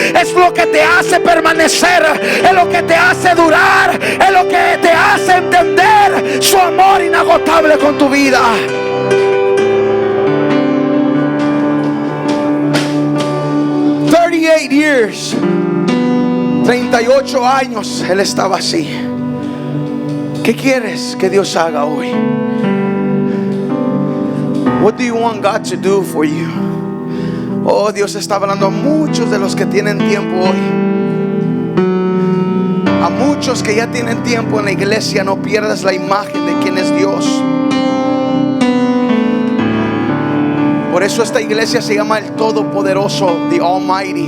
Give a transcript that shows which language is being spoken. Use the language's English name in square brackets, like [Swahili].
[Spanish] Es lo que te hace permanecer, es lo que te hace durar, es lo que te hace entender su amor inagotable con tu vida. [English] 38 years, [Spanish] 38 años él estaba así. ¿Qué quieres que Dios haga hoy? [English] What do you want God to do for you? [Spanish] Oh, Dios está hablando a muchos de los que tienen tiempo hoy. A muchos que ya tienen tiempo en la iglesia, no pierdas la imagen de quién es Dios. Por eso esta iglesia se llama el Todopoderoso, [English] the Almighty.